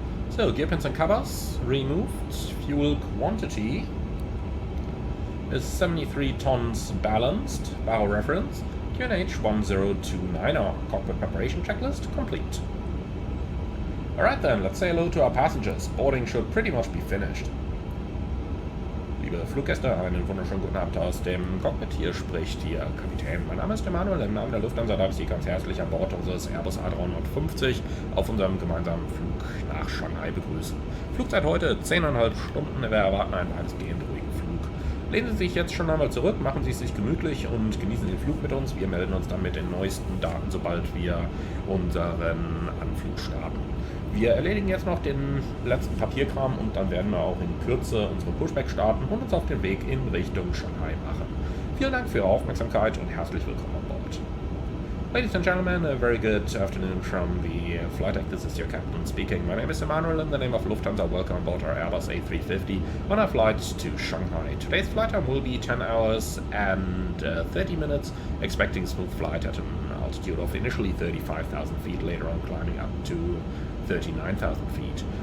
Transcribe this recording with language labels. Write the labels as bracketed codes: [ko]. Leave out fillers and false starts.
[en] So, gear pins and covers removed. Fuel quantity is 73 tons balanced. Barrel reference. QNH 1029, our cockpit preparation checklist complete. Alright then, let's say hello to our passengers. Boarding should pretty much be finished. [de] Liebe Fluggäste, einen wunderschönen guten Abend aus dem Cockpit. Hier spricht Ihr Kapitän. Mein Name ist Emanuel. Im Namen der Lufthansa darf ich Sie ganz herzlich an Bord unseres Airbus A350 auf unserem gemeinsamen Flug nach Shanghai begrüßen. Flugzeit heute 10,5 Stunden. Wir erwarten einen weitestgehend ruhigen Flug. Lehnen Sie sich jetzt schon einmal zurück, machen Sie es sich gemütlich und genießen den Flug mit uns. Wir melden uns dann mit den neuesten Daten, sobald wir unseren Anflug starten. Wir erledigen jetzt noch den letzten Papierkram und dann werden wir auch in Kürze unsere Pushback starten und uns auf den Weg in Richtung Shanghai machen. Vielen Dank für Ihre Aufmerksamkeit und herzlich willkommen an Bord. [en] Ladies and gentlemen, a very good afternoon from the flight deck. This is your captain speaking. My name is Emanuel. In the name of Lufthansa, welcome aboard our Airbus A350 on our flight to Shanghai. Today's flight time will be 10 hours and 30 minutes, expecting smooth flight at an altitude of initially 35,000 feet, later on climbing up to 39,000 feet.